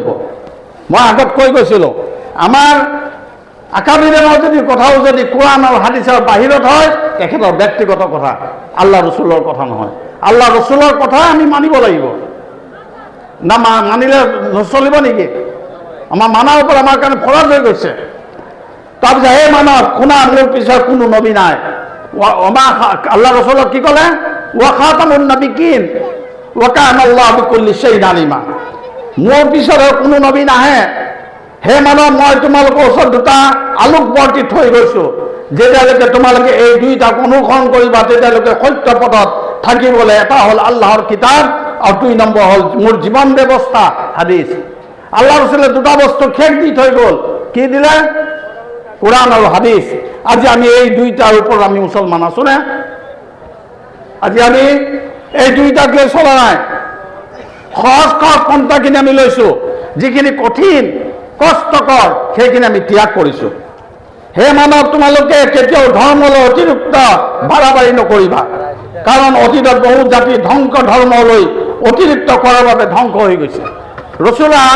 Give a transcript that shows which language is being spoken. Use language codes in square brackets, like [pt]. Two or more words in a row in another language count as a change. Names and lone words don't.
[as] মই আগত কৈ গৈছিলোঁ, আমাৰ আকাবিৰৰ যদি কথাও যদি কোৰআন আৰু হাদিছৰ বাহিৰত হয়, তেখেতৰ ব্যক্তিগত কথা, আল্লাহ ৰসুলৰ কথা নহয়। আল্লাহ ৰসুলৰ কথা আমি মানিব লাগিব। না মানিলে নচলিব নেকি? আমাৰ মানাৰ ওপৰত আমাৰ কাৰণে ফৰজ হৈ গৈছে। তাৰপিছত হে মানৱ, শুনা, মোৰ পিছত কোনো নবী নাই। আল্লাহ ৰসুলক কি ক'লে? [ar] وخاتم النبيين وكان الله بكل شيء عليما. [as] মোৰ পিছত কোনো নবী নাহে। হে মানৱ, মই তোমালোকৰ ওচৰত দুটা আলোকবৰ্তি থৈ গৈছো। যেতিয়ালৈকে তোমালোকে এই দুইটাক অনুসৰণ কৰিবা তেতিয়ালৈকে সত্য পথত থাকিবলৈ। এটা হ'ল আল্লাহৰ কিতাপ আৰু 2 নম্বৰ হ'ল মোৰ জীৱন ব্যৱস্থা, হাদিছ। আল্লাহ ৰসুলে দুটা বস্তু খেক দি থৈ গ'ল। কি দিলে? কোরআন আর হাদিস। আজি আমি এই দুইটার উপর আমি মুসলমান আছো না? আজি আমি এই দুইটাকে চলা নাই। সহজ সহজ পন্থাখিনি আমি লৈছো, যিখিনি কঠিন কষ্টকৰ সেইখিনি আমি ত্যাগ কৰিছো। হে মানৱ, তোমালোকে কেতিয়াও ধৰ্মলৈ অতিৰিক্ত বাড়াবাড়ি নকৰিবা, কাৰণ অতীতত বহু জাতি ধ্বংস ধৰ্মলৈ অতিৰিক্ত কৰাৰ বাবে ধ্বংস হৈ গৈছে।